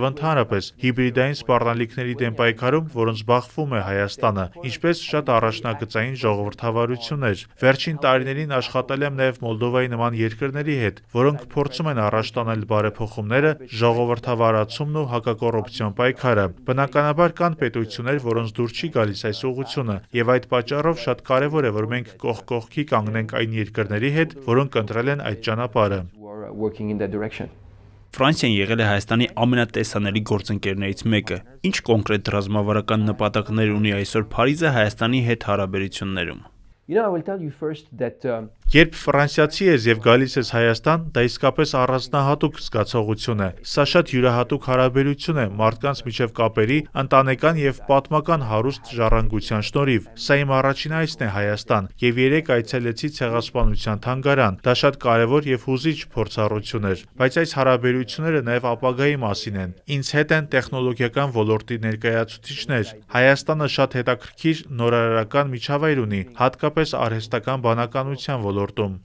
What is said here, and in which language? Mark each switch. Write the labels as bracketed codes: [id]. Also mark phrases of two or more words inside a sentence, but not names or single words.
[hy] ընդհանրապես հիբրիդային սպառնալիքների դեմ պայքարում, որոնց զբաղվում է Հայաստանը, ինչպես շատ առաջնագծային ժողովրդավարություններ։ Վերջին տարիներին աշխատել եմ նաեւ Մոլդովայի նման երկրների հետ, որոնք փորձում են առաջ տանել բարեփոխումները, ժողովրդավարացումն ու հակակոռուպցիոն պայքարը։ Բնականաբար կան պետություններ, որոնց դուր չի գալիս այս ուղղությունը, եւ այդ պատճառով շատ կարեւոր է, որ մենք կողք կողքի կանգնենք այն երկրների հետ, որոնք ընտրել են այդ ճանապարհը։ [en] Who are working in that direction. [hy] Ֆրանսիան եղել է Հայաստանի ամենատեսանելի գործընկերներից մեկը։ Ինչ կոնկրետ ռազմավարական նպատակներ ունի այսօր Փարիզը Հայաստանի հետ հարաբերություններում։ [en] I will tell you first that [hy] Երբ ֆրանսիացի ես եւ գալիս ես Հայաստան, դա իսկապես առանձնահատուկ զգացողություն է։ Սա շատ յուրահատուկ հարաբերություն է մարդկանց միջև կապերի, ընտանեկան եւ պատմական հարուստ ժառանգության շնորհիվ։ Սա իմ առաջին այցն է Հայաստան եւ երեք այցելեցի ցեղասպանության թանգարան։ Դա շատ կարեւոր եւ հուզիչ փորձառություն էր, բայց այս հարաբերությունները նաեւ ապագայի մասին են։ Ինձ հետ են տեխնոլոգիական ոլորտի ներկայացուցիչներ։ Հայաստանը շատ հետաքրքիր նորարարական միջավայր ունի, հատկապես արհեստական բանականության ոլորտում։